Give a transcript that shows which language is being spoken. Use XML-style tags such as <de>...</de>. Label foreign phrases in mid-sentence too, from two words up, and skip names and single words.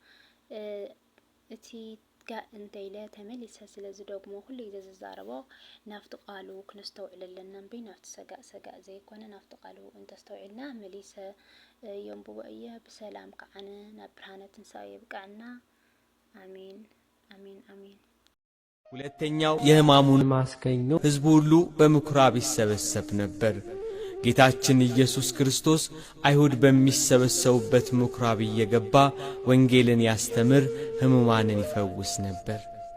<ti>እቲ ጋእ እንተይለ ተመሊሰ ስለዚ ደግሞ ኩሉ ግዜ ዝዛረቦ ናፍቲ ቃሉ ክነስተውዕል ኣለና እምበይ ናፍቲ ሰጋእ ዘይኮነ ናፍቲ ቃሉ እንተስተውዕልና መሊሰ የንብቦ እየ ብሰላም ከዓነ ናብ ብርሃነ ትንሣኤ ይብቃዕና። አሜን አሜን አሜን።</ti> <am>ሁለተኛው የሕማሙን ማስከኞ ሕዝቡ ሁሉ በምኵራብ ይሰበሰብ ነበር። ጌታችን ኢየሱስ ክርስቶስ አይሁድ በሚሰበሰቡበት ምኵራብ እየገባ ወንጌልን ያስተምር፣ ሕሙማንን ይፈውስ ነበር።</am>